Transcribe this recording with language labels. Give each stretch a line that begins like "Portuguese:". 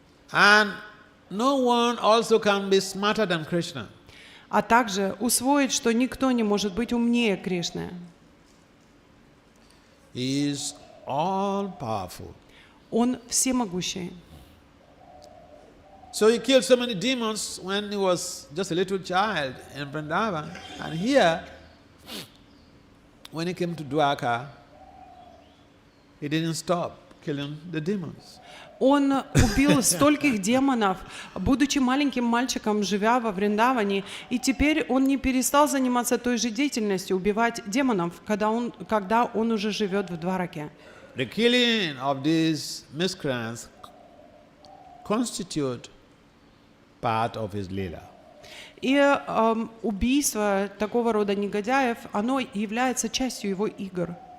English: And no one also can be smarter than Krishna.
Russian: А также усвоить, что никто не может быть умнее Кришны.
English: He is all powerful.
Russian: Он всемогущий.
English: So he killed so many demons when he was just a little child in Vrindavan. And here, when he came to Dwarka, he didn't stop killing the demons.
Russian: Он убил стольких демонов, будучи маленьким мальчиком, живя во Вриндаване, и теперь он не перестал заниматься той же деятельностью, убивать демонов, когда он уже живет в Двараке.
English: The killing of these miscreants constitute part of his lila.
Russian: И убийство такого рода негодяев, оно является частью его игр.